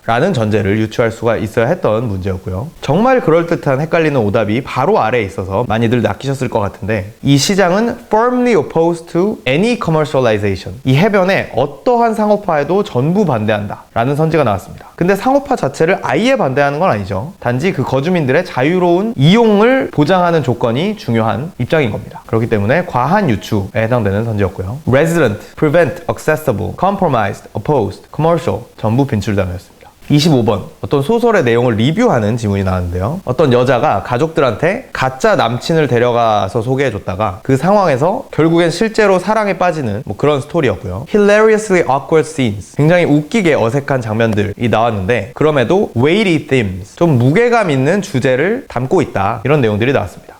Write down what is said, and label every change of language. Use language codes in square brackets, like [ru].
[ko] 라는 전제를 유추할 수가 있어야 했던 문제였고요. 정말 그럴듯한 헷갈리는 오답이 바로 아래에 있어서 많이들 낚이셨을 것 같은데, 이 시장은 [en] firmly opposed to any commercialization. [ko] 이 해변에 어떠한 상업화에도 전부 반대한다 라는 선지가 나왔습니다. 근데 상업화 자체를 아예 반대하는 건 아니죠. 단지 그 거주민들의 자유로운 이용을 보장하는 조건이 중요한 입장인 겁니다. 그렇기 때문에 과한 유추에 해당되는 선지였고요. [en] resident, prevent, accessible, compromised, opposed, commercial [ko] 전부 빈출 단어였습니다. 25번, 어떤 소설의 내용을 리뷰하는 지문이 나왔는데요. 어떤 여자가 가족들한테 가짜 남친을 데려가서 소개해줬다가 그 상황에서 결국엔 실제로 사랑에 빠지는 그런 스토리였고요. [en] hilariously awkward scenes, [ko] 굉장히 웃기게 어색한 장면들이 나왔는데 그럼에도 [en] weighty themes, [ko] 좀 무게감 있는 주제를 담고 있다, 이런 내용들이 나왔습니다.